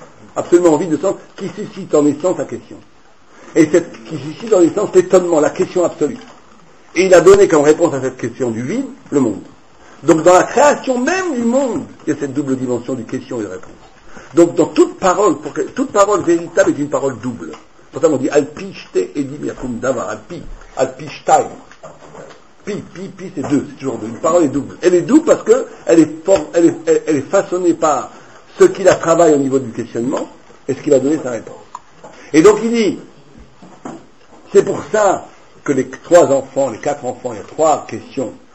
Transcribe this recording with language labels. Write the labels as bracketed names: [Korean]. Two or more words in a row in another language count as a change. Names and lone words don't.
[French] Absolument vide de sens, qui suscite en essence la question. Et qui suscite en essence l'étonnement, la question absolue. Et il a donné comme réponse à cette question du vide, le monde. Donc dans la création même du monde, il y a cette double dimension du question et de réponse. Donc dans toute parole véritable est une parole double. Pourtant on dit [Hebrew] על פי שני עדים יקום דבר על פי שנים. [French] Pi c'est deux, c'est toujours deux. Une parole est double. Elle est double parce que elle est façonnée par ce qui la travaille au niveau du questionnement et ce qui va donner sa réponse. Et donc il dit, c'est pour ça que les 4 enfants, il y a 3 questions.